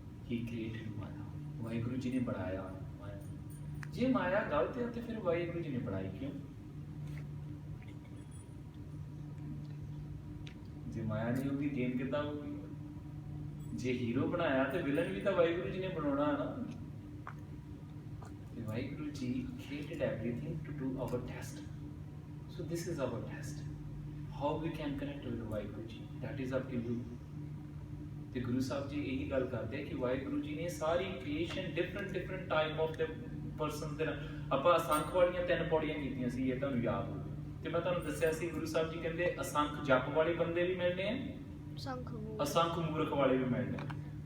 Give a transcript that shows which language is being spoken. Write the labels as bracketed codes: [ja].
[pa] ਹੀ created ਮਾਇਆ। ਵਾਹਿਗੁਰੂ ਜੀ ਨੇ ਬਣਾਇਆ ਮਾਇਆ। ਜੇ ਮਾਇਆ ਗਲਤ ਹੈ ਤੇ ਫਿਰ ਵਾਹਿਗੁਰੂ ਜੀ ਨੇ ਬਣਾਈ ਕਿਉਂ? ਜੇ ਮਾਇਆ ਨਹੀਂ ਹੋਊਗੀ ਗੇਮ ਕਿੱਦਾਂ ਹੋਊਗੀ? ਜੇ ਹੀਰੋ ਬਣਾਇਆ ਤੇ ਵਿਲਨ ਵੀ ਤਾਂ ਵਾਹਿਗੁਰੂ ਜੀ ਨੇ ਬਣਾਉਣਾ ਹੈ ਨਾ। ਤੇ Waheguru ji [en] created everything to do our test. So this is our test. How we can connect with Waheguru ji, that is up to you. [pa] ਤੇ ਗੁਰੂ ਸਾਹਿਬ ਜੀ ਇਹੀ ਗੱਲ ਕਰਦੇ ਕਿ ਵਾਹਿਗੁਰੂ ਜੀ ਨੇ ਸਾਰੀ ਕ੍ਰੀਏਸ਼ਨ ਡਿਫਰੈਂਟ ਟਾਈਪ ਆਫ ਦੇ ਪਰਸਨ ਦੇ ਨਾਲ। ਆਪਾਂ ਅਸੰਖ ਵਾਲੀਆਂ 3 ਪੌੜੀਆਂ ਕੀਤੀਆਂ ਸੀ, ਇਹ ਤੁਹਾਨੂੰ ਯਾਦ ਹੋਵੇ। ਤੇ ਮੈਂ ਤੁਹਾਨੂੰ ਦੱਸਿਆ ਸੀ ਗੁਰੂ ਸਾਹਿਬ ਜੀ ਕਹਿੰਦੇ ਅਸੰਖ ਜਪ ਵਾਲੇ ਬੰਦੇ ਵੀ ਮਿਲਣੇ ਆ, ਅਸੰਖ ਮੂਰਖ ਵਾਲੇ ਵੀ ਮਿਲਣੇ ਆ।